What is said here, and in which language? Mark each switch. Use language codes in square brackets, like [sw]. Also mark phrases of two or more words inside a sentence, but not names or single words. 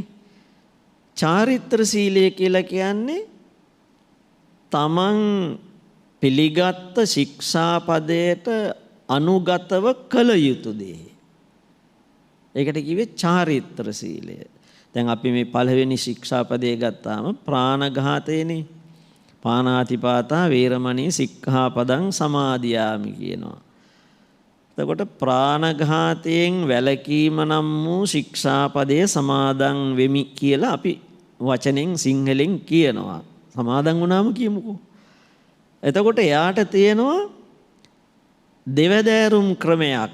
[si] චාරිත්‍ර සීලය කියලා කියන්නේ තමන් පිළිගත් ශික්ෂාපදයට අනුගතව කළ යුතු දේ. ඒකට කිව්වේ චාරිත්‍ර සීලය. දැන් අපි මේ පළවෙනි ශික්ෂාපදයේ ගත්තාම ප්‍රාණඝාතයනේ. [pi] පානාතිපාතා වේරමණී සික්ඛාපදං සමාදියාමි කියනවා. [si] එතකොට ප්‍රාණඝාතයෙන් වැළකීම නම් වූ ශික්ෂාපදයේ සමාදන් වෙමි කියලා අපි වචනෙන් සිංහලෙන් කියනවා. සමාදන් වුණාම කියමුකෝ. එතකොට එයාට තියෙනවා දෙවදෑරුම් ක්‍රමයක්.